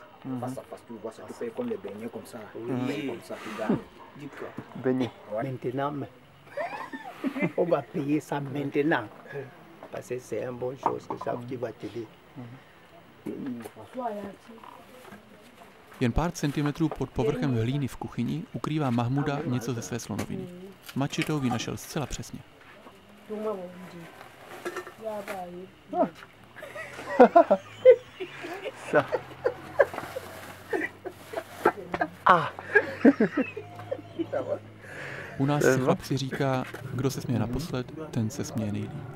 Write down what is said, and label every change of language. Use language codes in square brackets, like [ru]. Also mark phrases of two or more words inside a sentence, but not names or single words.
[fr] Face à face, tu vois ça, tu payes comme les beignets comme ça. Comme ça, tu gagnes. Beignets. Maintenant, on va payer ça maintenant. Parce que c'est une bonne chose que ça qui va t'aider. [cs] Jen pár centimetrů pod povrchem hlíny v kuchyni ukrývá Mahmuda něco ze své slonoviny. Mačetou ji našel zcela přesně. U nás se chlapci říká, kdo se směje naposled, ten se směje nejlíp.